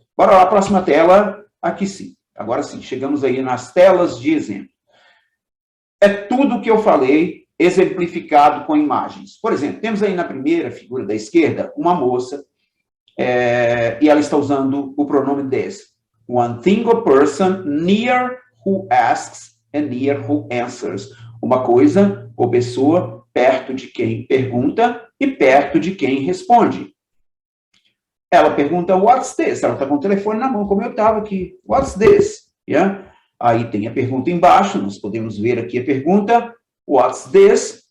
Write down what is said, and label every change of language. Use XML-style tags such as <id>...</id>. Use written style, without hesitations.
<pt>Bora lá, próxima tela. Aqui sim. Agora sim, chegamos aí nas telas de exemplo. É tudo o que eu falei, exemplificado com imagens. Por exemplo, temos aí na primeira figura da esquerda uma moça, e ela está usando o pronome this.</pt> <en>One thing or person near who asks and near who answers.</en> <pt>Uma coisa ou pessoa perto de quem pergunta e perto de quem responde. Ela pergunta,</pt> <en>what's this?</en> <pt>Ela está com o telefone na mão, como eu estava aqui.</pt> <en>What's this? Yeah?</en> <pt>Aí tem a pergunta embaixo, nós podemos ver aqui a pergunta,</pt> <en>what's this?</en>